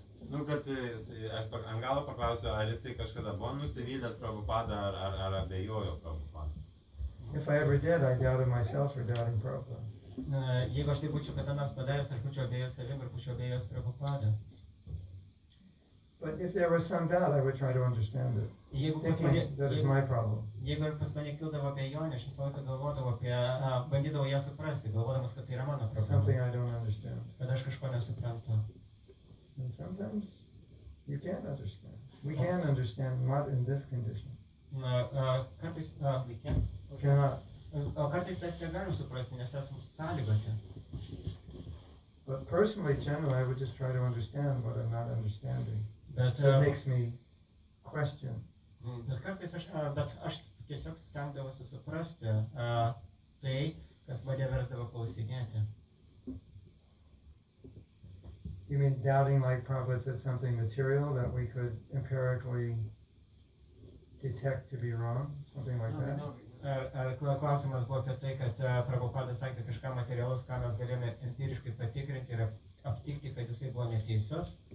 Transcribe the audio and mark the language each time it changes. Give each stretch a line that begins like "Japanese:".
Lithuanian: Nu, kad aš ant galo paklausiu, ar jisai kažkada buvo nusivylęs Prabhupada, ar abejojo Prabhupada.
English: If I ever did, I doubted myself for doubting Prabhupada.
Lithuanian: Jeigu aš tai būčiau kada nors padaręs, aš būčiau abejojęs savim ir būčiau abejojęs Prabhupada.
English: But if there was some doubt, I would try to understand it. Thinking that is my problem.
Lithuanian: Jeigu pas mane kildavo abejonė, aš visą laiką galvodavau apie, bandydavau ją suprasti, galvodamas, kad tai yra mano problema.
English: Something I don't understand.
Lithuanian: Kad aš kažko nesuprantu.
English: And sometimes you can't understand. We can understand, not in this condition.
Lithuanian: Kartais,
English: we can't. Cannot.
Lithuanian: O kartais mes negalim suprasti, nes esame sąlygoti.
English: But personally, generally, I would just try to understand what I'm not understanding.
Lithuanian: Bet,
English: It makes me question.
Lithuanian: Bet kartais aš tiesiog stengdavausi suprasti tai, kas mane versdavo klausinėti.
English: You mean doubting, like Prabhupada said, something material that we could empirically detect to be wrong? Something like that?
Lithuanian: Klausimas buvo apie tai, kad Prabhupada sakė kažką materialus, ką mes galėjome empiriškai patikrinti ir aptikti, kad jisai buvo neteisus.